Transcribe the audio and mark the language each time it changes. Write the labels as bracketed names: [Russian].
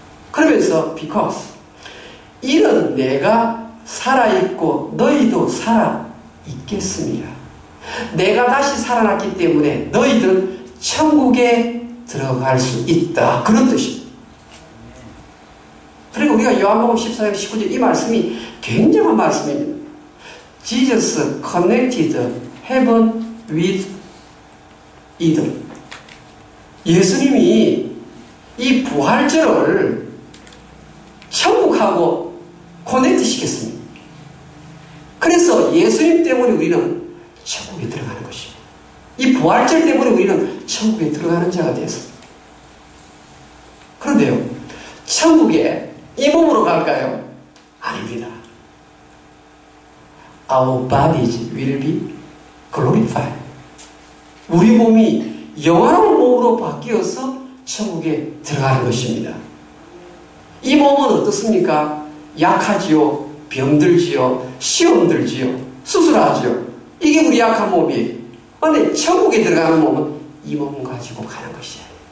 [Korean] 그러면서 because 이는 내가 살아있고 너희도 살아있겠습니다. 내가 다시 살아났기 때문에 너희들은 천국에 들어갈 수 있다. 그런 뜻입니다. 그리고 우리가 요한복음 14장 19절 이 말씀이 굉장한 말씀입니다. [English] Jesus connected heaven with earth. [Korean] 예수님이 이 부활절을 천국하고 커넥트 시켰습니다. 그래서 예수님 때문에 우리는 천국에 들어가는 것입니다. 이 부활절 때문에 우리는 천국에 들어가는 자가 되었습니다. 그런데요, 천국에 이 몸으로 갈까요? 아닙니다. [English] Our bodies will be glorified. [Korean] 우리 몸이 영원한 몸으로 바뀌어서 천국에 들어가는 것입니다. 이 몸은 어떻습니까? 약하지요, 병들지요, 시험 들지요, 수술하지요. 이게 우리 약한 몸이에요. 그런데 천국에 들어가는 몸은 이 몸 가지고 가는 것이에요.